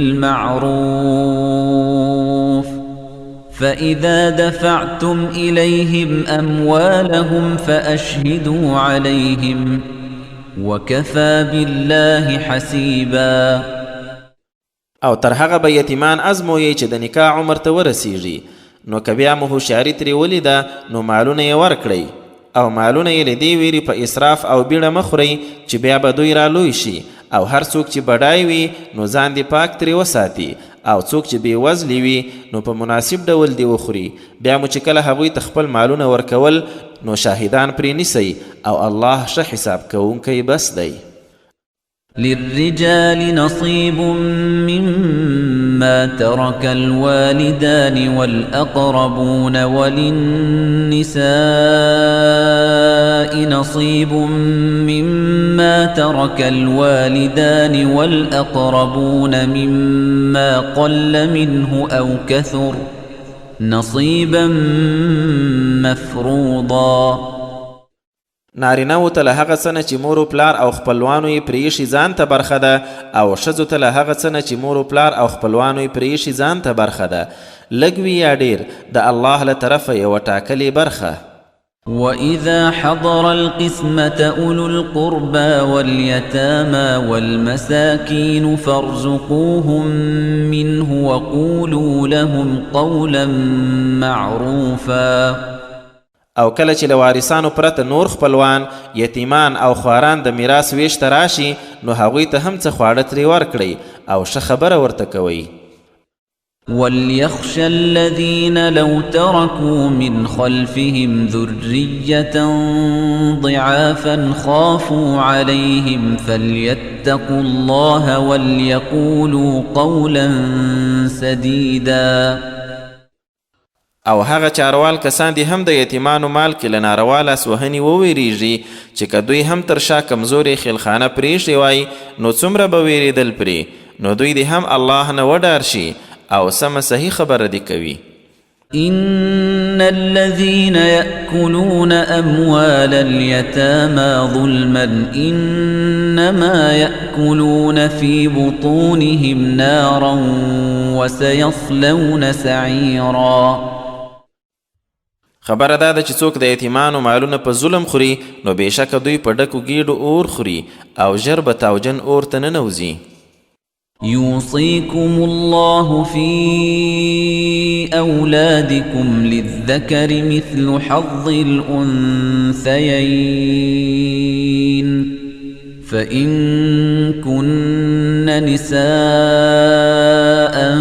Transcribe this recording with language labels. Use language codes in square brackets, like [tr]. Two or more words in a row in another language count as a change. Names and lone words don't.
[ar] بالمعروف فإذا دفعتم إليهم أموالهم فأشهدوا عليهم وكفى بالله حسيبا [ps] او تر هغه به یتیمان ازمویئ چې د نکاح عمر ته ورسیږي نو که بیا مو هوښیاري ترې ولیده نو مالونه یې ورکړئ او مالونه یې له دې ویرې په اسراف او بیړه مه خورئ چې بیا به دوی رالوی شي او هر څوک چې بډای وي نو ځان دې پاک ترې وساتي او څوک چې بې وزلي وي نو په مناسب ډول دې وخوري بیا مو چې کله هغوی ته خپل مالونه ورکول نو شاهدان پرې نیسئ او الله ښه حساب کوونکی بس دی [ar] للرجال نصيب مما ترك الوالدان والأقربون وللنساء نصيب مما ترك الوالدان والأقربون مما قل منه أو كثر نصيبا مفروضا [ps] نارینه‌وو ته له هغه څه نه چې مور و پلار او خپلوانو یې پرېښي ځان ته برخه ده او ښځو ته له هغه څه نه چې مور و پلار او خپلوانو یې پرېښي ځان ته برخه ده لږ وي یا ډېر د الله له طرفه یوه ټاکلې برخه [ar] وَإِذَا حَضَرَ الْقِسْمَةَ أُولُو الْقُرْبَى وَالْيَتَامَى وَالْمَسَاكِينُ فَارْزُقُوهُم مِّنْهُ وَقُولُوا لَهُمْ قَوْلًا مَّعْرُوفًا [ps] او کله چې له وارثانو پرته نور خپلوان یتیمان او خواران د میراث ویش ته راشي نو هغوی ته هم څه خواړه ترې ورکړئ او ښه خبره ورته کوئ [ar] وَلْيَخْشَ الَّذِينَ لَوْ تَرَكُوا مِنْ خَلْفِهِمْ ذُرِّيَّةً ضِعَافًا خَافُوا عَلَيْهِمْ فَلْيَتَّقُوا اللَّهَ وَلْيَقُولُوا قَوْلًا سَدِيدًا [ps] او هغه چاروال کسان دي هم د یتیمانو مال کې له ناروا لاسوهنې وویریږي چې که دوی هم تر شا کمزورې خیلخانه پرېښې وای نو څومره به ویرېدل پرې نو دوی دې هم الله نه وډار شي او سمه صحیح خبره دې کوي [ar] إن الذين يأكلون أموال اليتامى ظلما إنما يأكلون في بطونهم نارا وسيصلون سعيرا [ps] خبره دا ده چې څوک د یتیمانو مالونه په ظلم خوري نو بېشکه دوی په ډکو ګېډو اور خوري او ژر به تاوجن اور ته ننوځي [ar] يوصيكم الله في أولادكم للذكر مثل حظ الأنثيين فإن كن نساء